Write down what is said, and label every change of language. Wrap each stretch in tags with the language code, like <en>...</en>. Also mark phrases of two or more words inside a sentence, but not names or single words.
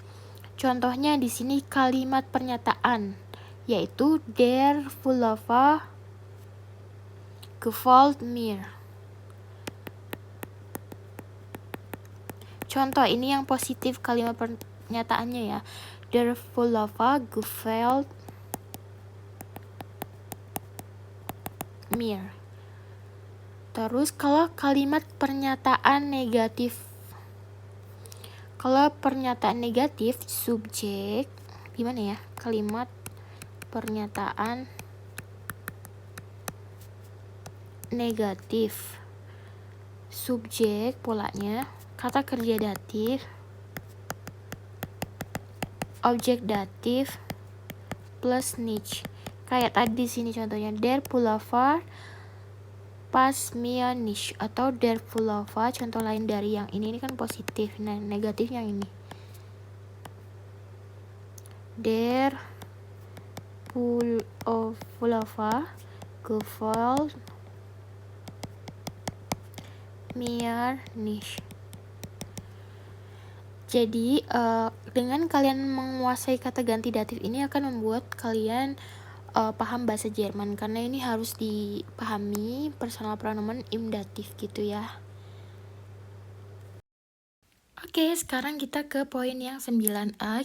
<id>Contohnya di sini kalimat pernyataan, yaitu</id> <de>der Pullover gefällt mir.</de> <id>Contoh ini yang positif kalimat pernyataannya ya.</id> <de>Der Pullover gefällt mir.</de> <id>Terus kalau kalimat pernyataan negatif. Kalau pernyataan negatif subjek gimana ya? Kalimat pernyataan negatif. Subjek polanya kata kerja datif, objek datif plus nicht. Kayak tadi sini contohnya</id> <de>der Pullover passt mir nicht</de> <id>atau</id> <de>der Pullover.</de> <id>Contoh lain dari yang ini kan positif. Nah, negatif yang ini.</id> <de>Der Pullover gefällt mir nicht.</de> <id>Jadi dengan kalian menguasai kata ganti datif ini akan membuat kalian paham bahasa Jerman, karena ini harus dipahami</id> <en>personal pronoun</en> <id>im datif gitu ya. Oke, sekarang kita ke poin yang 9a.</id>